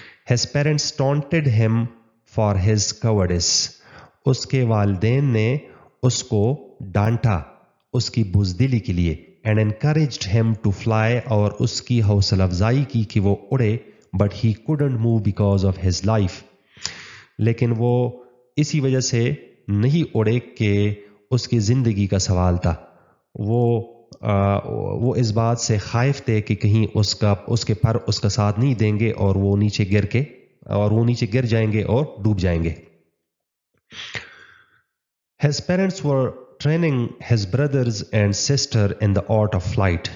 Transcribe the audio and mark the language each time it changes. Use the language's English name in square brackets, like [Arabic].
[English] His parents taunted him for his cowardice. [Urdu] اس کے والدین نے اس کو ڈانٹا اس کی بزدلی کے لیے. [English] And encouraged him to fly. [Urdu] اور اس کی حوصلہ افزائی کی کہ وہ اڑے. [English] But he couldn't move because of his life. [Urdu] لیکن وہ اسی وجہ سے نہیں اڑے کہ اس کی زندگی کا سوال تھا. وہ اس بات سے خائف تھے کہ کہیں اس کے پر اس کا ساتھ نہیں دیں گے اور وہ نیچے گر جائیں گے اور ڈوب جائیں گے. [English] His parents were training his brothers and sister in the art of flight.